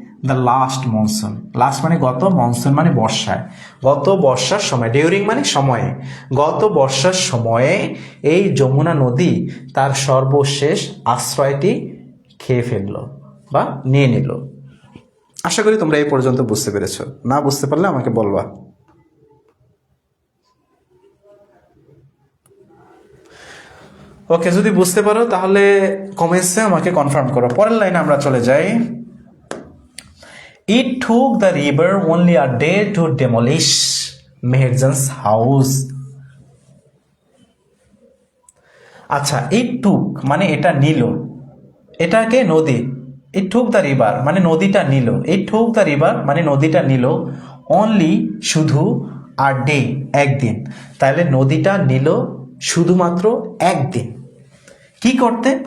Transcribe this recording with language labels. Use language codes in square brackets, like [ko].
[en] the last monsoon, [bn] last মানে গত, monsoon মানে বর্ষায়, গত বর্ষার সময়, ডিউরিং মানে সময়ে, গত বর্ষার সময়ে এই যমুনা নদী তার সর্বশেষ আশ্রয়টি খেয়ে ফেলল বা নিয়ে নিল। আশা করি তোমরা এই পর্যন্ত বুঝতে পেরেছো, না বুঝতে পারলে আমাকে বলবা। ওকে, যদি বুঝতে পারো তাহলে কমেন্টসে আমাকে কনফার্ম করো। পরের লাইনে আমরা চলে যাই। [en] It took the river only a day to demolish Meherjan's house. [bn] আচ্ছা, [en] it took [bn] মানে এটা নিল, এটাকে নদী, [en] it took the river [bn] মানে নদীটা নিল, it took the river মানে নদীটা নিল, [en] only [bn] শুধু, [en] a day [bn] একদিন, তাহলে নদীটা নিল শুধুমাত্র একদিন। কি করতে?